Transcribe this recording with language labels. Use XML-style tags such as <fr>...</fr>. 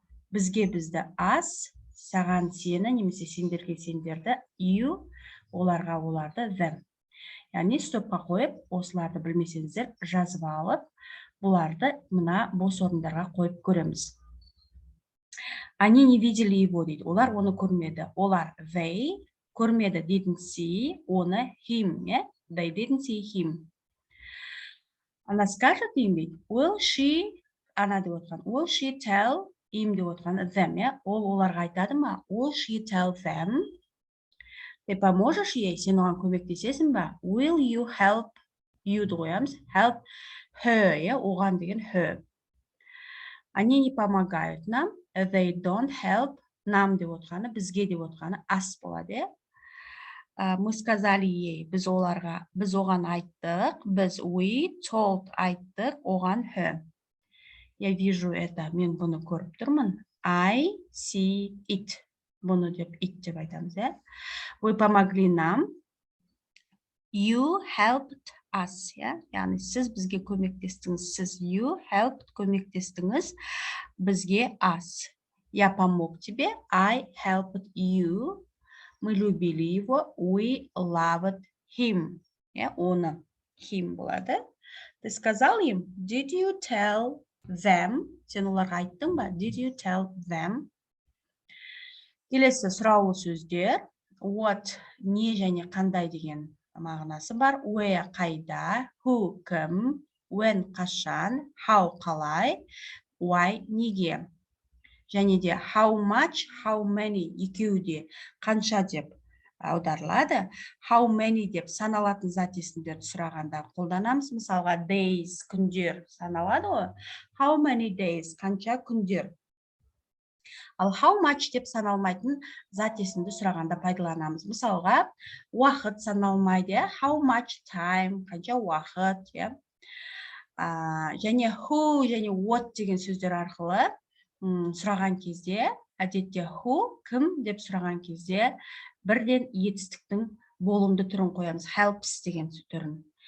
<kk>Бізге бізді</kk> <en>us,</en> <kk>саған сені немесе сендерге сендерді</kk> <en>you,</en> <kk>оларға оларды</kk> <en>them.</en> <kk>Яғни стопқа қойып, осыларды білмесеңіздер жазып алып, бұларды мына бос орындарға қойып көреміз.</kk> <ru>Они не видели его</ru> <kk>дейді. Олар оны көрмеді. Олар they көрмеді,</kk> <en>didn't see,</en> <kk>оны him,</kk> <en>they didn't see him.</en> <ru>Она скажет им</ru> <kk>дейді,</kk> <en>will she,</en> <kk>ана деп отқан,</kk> <en>will she tell him</en> <kk>деп отқан them, ол оларға айтады ма?</kk> <en>Will she tell them?</en> <ru>Ты поможешь ей,</ru> <kk>сен оған көмектесесің ба?</kk> <en>Will you help, you'ды қоямыз, help her,</en> <kk>оған деген</kk> <en>her.</en> <ru>Они не помогают нам,</ru> <en>they don't help,</en> <kk>нам деп отқаны, бізге деп отқаны us болады.</kk> <ru>Мы сказали ей,</ru> <kk>біз оған айттық, біз</kk> <en>we told</en> <kk>айттық, оған her.</kk> <ru>Я вижу это,</ru> <kk>мен бұны көріп тұрмын.</kk> <en>I see it.</en> <kk>Бұны деп it деп айтамыз,</kk> <ru>Вы помогли нам.</ru> <en>You helped us,</en> <kk>яғни сіз бізге көмектестіңіз. Сіз</kk> <en>you helped</en> <kk>көмектестіңіз бізге us.</kk> <ru>Я помог тебе.</ru> <en>I helped you.</en> <ru>Мы любили его.</ru> <en>We loved him.</en> <kk>Оны him болады.</kk> <ru>Ты сказал им,</ru> <en>did you tell them?</en> <kk>Сен оларға айттың ба?</kk> <en>Did you tell them?</en> <kk>Келесі сұраулы сөздер. What, не және қандай деген мағынасы бар. Where, қайда. Who, кім. When, қашан. How, қалай. Why, неге. Және де</kk> <en>how much, how many,</en> <kk>екеуі де қанша деп аударылады. How many деп саналатын зат есімдерді сұрағанда қолданамыз. Мысалға days, күндер саналады ғой.</kk> <en>How many days,</en> <kk>қанша күндер. Ал how much деп саналмайтын зат есімді сұрағанда пайдаланамыз. Мысалға, уақыт саналмайды,</kk> <en>how much time,</en> <kk>қанша уақыт, және who және what деген сөздер арқылы сұраған кезде, әдетте who, кім деп сұраған кезде, бірден етістіктің болымды түрін қоямыз, helps деген түрін.</kk>